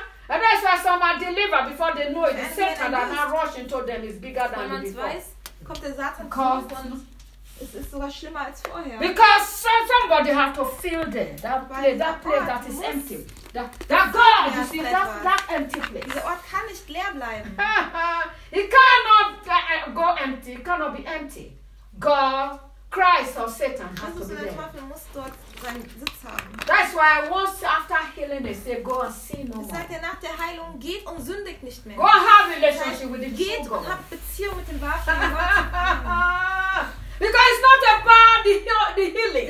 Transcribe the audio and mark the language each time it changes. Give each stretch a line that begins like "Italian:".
English: And that's why some are delivered before they know it. The Satan that now rushing into them is bigger than before.
German: Weiß, kommt der Satan because es ist sogar schlimmer als vorher.
English: Because somebody has to fill there. That place that is empty. That God, you see, that empty place.
German: Dieser Ort kann nicht leer bleiben.
English: It cannot go empty. It cannot be empty. God, Christ or Satan has to be there.
German: Jesus oder Teufel muss dort seinen Sitz haben.
English: That's why once after healing they say go and sin no more.
German: Sagt er nach der Heilung geht und sündigt nicht mehr.
English: Go and have relationship with the true God.
German: Geht und hab Beziehung mit dem wahren Gott.
English: Because it's not about the healing.